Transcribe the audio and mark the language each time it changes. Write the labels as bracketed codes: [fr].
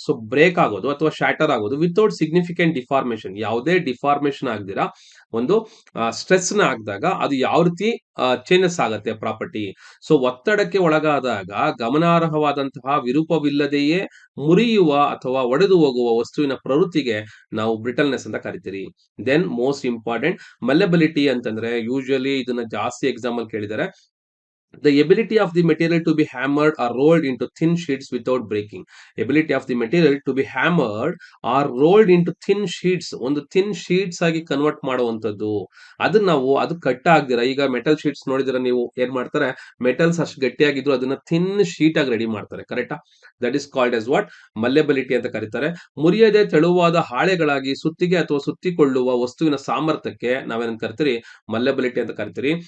[kn] So break ಆಗೋದು ಅಥವಾ shatter ಆಗೋದು [en] without significant deformation, [kn] ಯಾವುದೇ ಡಿಫಾರ್ಮೇಶನ್ ಆಗದಿರಾ ಒಂದು ಸ್ಟ್ರೆಸ್ ನ ಹಾಕಿದಾಗ ಅದು ಯಾವ ರೀತಿ ಚೇಂಜಸ್ ಆಗುತ್ತೆ ಪ್ರಾಪರ್ಟಿ. ಸೊ ಒತ್ತಡಕ್ಕೆ ಒಳಗಾದಾಗ ಗಮನಾರ್ಹವಾದಂತಹ ವಿರೂಪವಿಲ್ಲದೆಯೇ ಮುರಿಯುವ ಅಥವಾ ಒಡೆದು ಹೋಗುವ ವಸ್ತುವಿನ ಪ್ರವೃತ್ತಿಗೆ ನಾವು ಬ್ರಿಟಲ್ನೆಸ್ ಅಂತ ಕರಿತೀರಿ. [en] then most important [kn] ಮಲೆಬಿಲಿಟಿ ಅಂತಂದ್ರೆ, ಯೂಶುವಲಿ ಇದನ್ನ ಜಾಸ್ತಿ ಎಕ್ಸಾಮ್ ಅಲ್ಲಿ ಕೇಳಿದ್ದಾರೆ. [en] The ability of the material to be hammered or rolled into thin sheets without breaking. Ability of the material to be hammered or rolled into thin sheets. [kn] ಒಂದು thin sheets ಆಗಿ convert ಮಾಡುವಂತದ್ದು. ಅದನ್ನ ನಾವು ಅದು cut ಆಗ್ದಿರ, ಈಗ metal sheets ನೋಡಿದ್ರೆ ನೀವು ಏನ್ ಮಾಡ್ತಾರೆ, ಮೆಟಲ್ಸ್ ಅಷ್ಟು ಗಟ್ಟಿಯಾಗಿದ್ರು ಅದನ್ನ ಥಿನ್ ಶೀಟ್ ಆಗಿ ರೆಡಿ ಮಾಡ್ತಾರೆ. ಕರೆಕ್ಟಾ. [en] that is called as what, [kn] ಮಲ್ಲೆಬಿಲಿಟಿ ಅಂತ ಕರೀತಾರೆ. ಮುರಿಯದೆ ತೆಳುವಾದ ಹಾಳೆಗಳಾಗಿ ಸುತ್ತಿಗೆ ಅಥವಾ ಸುತ್ತಿಕೊಳ್ಳುವ ವಸ್ತುವಿನ ಸಾಮರ್ಥ್ಯಕ್ಕೆ ನಾವೇನ್ ಕರಿತೀರಿ, ಮಲ್ಲೆಬಿಲಿಟಿ ಅಂತ ಕರಿತೀರಿ.